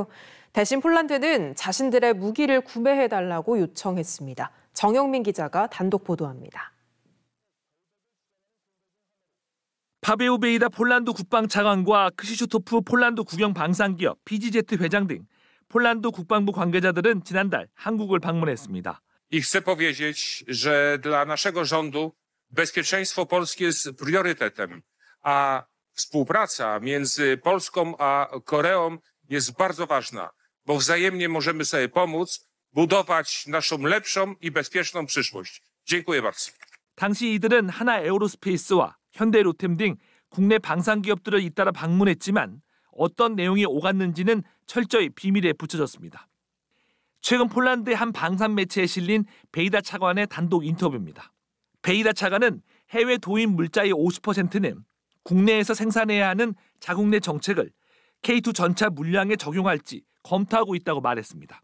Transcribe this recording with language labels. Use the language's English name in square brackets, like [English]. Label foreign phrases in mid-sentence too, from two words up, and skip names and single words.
[Korean] 대신 폴란드는 자신들의 무기를 구매해달라고 요청했습니다. 정영민 기자가 단독 보도합니다. 파베오 베이다 폴란드 국방차관과 크시슈토프 폴란드 국영 방산기업 PGZ 회장 등 폴란드 국방부 관계자들은 지난달 한국을 방문했습니다. [Polish] I chcę powiedzieć, że dla naszego rządu bezpieczeństwo Polski jest priorytetem, a współpraca między Polską a Koreą jest bardzo ważna, bo wzajemnie możemy sobie pomóc budować naszą lepszą i bezpieczną przyszłość. Dziękuję bardzo. [Korean] 당시 이들은 하나 에어로스페이스와 현대 로템 등 국내 방산 기업들을 잇따라 방문했지만 어떤 내용이 오갔는지는 철저히 비밀에 붙여졌습니다. 최근 폴란드의 한 방산 매체에 실린 베이다 차관의 단독 인터뷰입니다. 베이다 차관은 해외 도입 물자의 50%는 국내에서 생산해야 하는 자국 내 정책을 K2 전차 물량에 적용할지 검토하고 있다고 말했습니다.